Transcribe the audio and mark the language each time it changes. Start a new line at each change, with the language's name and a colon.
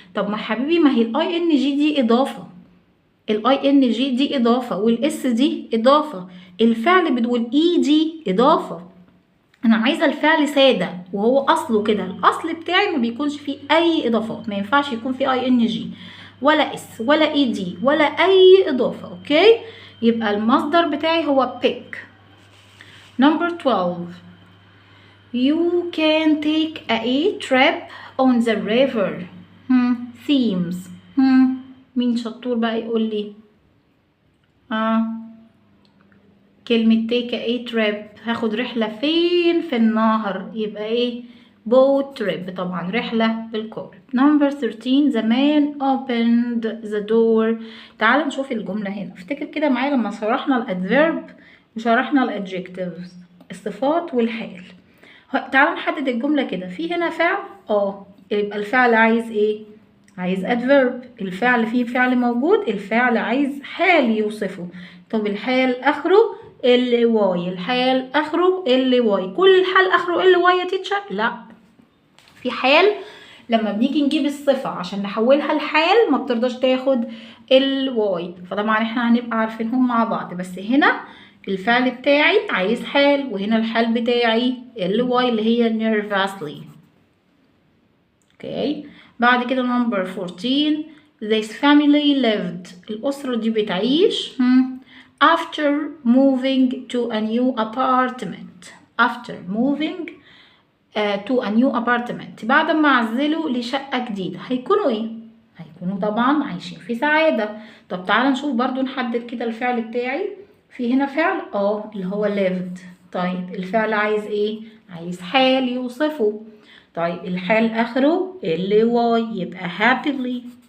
Arabic: طب ما حبيبي ما هي الاي ان جي دي اضافة، الاي ان جي دي اضافة والاس دي اضافة، الفعل بدون اي دي اضافة. انا عايزه الفعل ساده وهو اصله كده، الاصل بتاعي ما بيكونش فيه اي اضافات، ما ينفعش يكون فيه اي ان جي ولا اس ولا اي دي ولا اي اضافه. اوكي، يبقى المصدر بتاعي هو pick.
English: number 12 you can take a trip on the river. themes.
Arabic: مين شطور بقى يقول لي؟ كلمة
English: take a trip
Arabic: هاخد رحلة فين؟ في النهر، يبقى ايه؟
English: boat trip.
Arabic: طبعا رحلة بالقارب.
English: number 13 the man opened the door.
Arabic: تعال نشوف الجملة هنا. افتكر كده معايا لما شرحنا الادفيرب وشرحنا الادجكتيفز الصفات والحال. تعال نحدد الجملة كده. في هنا فعل يبقى الفعل عايز ايه؟ عايز adverb. الفعل فيه فعل موجود، الفعل عايز حال يوصفه. طب الحال اخره ال واي، الحال اخره ال واي. كل الحال اخره ال واي يا تيتشر؟ لا، في حال لما بنيجي نجيب الصفة عشان نحولها لحال ما بترضاش تاخد ال واي، فطبعا احنا هنبقى عارفينهم مع بعض. بس هنا الفعل بتاعي عايز حال، وهنا الحال بتاعي ال واي اللي هي nervously. اوكي، بعد كده
English: number 14 this family lived.
Arabic: الأسرة دي بتعيش
English: after moving to a new apartment. after moving to a new apartment.
Arabic: بعد ما عزلوا لشقة جديدة هيكونوا ايه؟ هيكونوا طبعا عايشين في سعادة. طب تعالى نشوف برضو نحدد كده الفعل بتاعي. في هنا فعل اللي هو lived. طيب الفعل عايز ايه؟ عايز حال يوصفه. طيب الحال اخره ال واي يبقى happily.